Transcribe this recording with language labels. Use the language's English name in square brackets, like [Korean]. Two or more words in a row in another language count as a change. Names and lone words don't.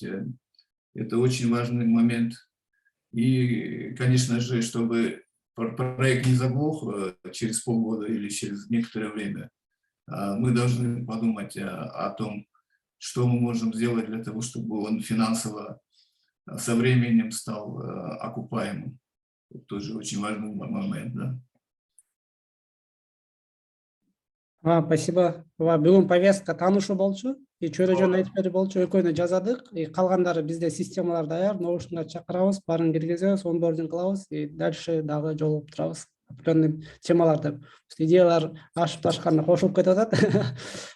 [Russian] Это очень важный момент. И, конечно же, чтобы проект не заглох через полгода или через некоторое время, мы должны подумать о том, что мы можем сделать для того, чтобы он финансово со временем стал окупаемым. Это тоже очень важный момент, да. Спасибо. [Kyrgyz] Бүгүн повестка таанышуу болчу. Чөйрөжөн айтып берип болчу, экөөнү жазадык. Калгандары бизде системалар даяр, ноушнга чакырабыз, баарын киргизебиз, онбординг кылабыз, дальше дагы жолугуп турабыз. Определенный темаларды, идеялар ашып ташканда кошулуп кетип атат.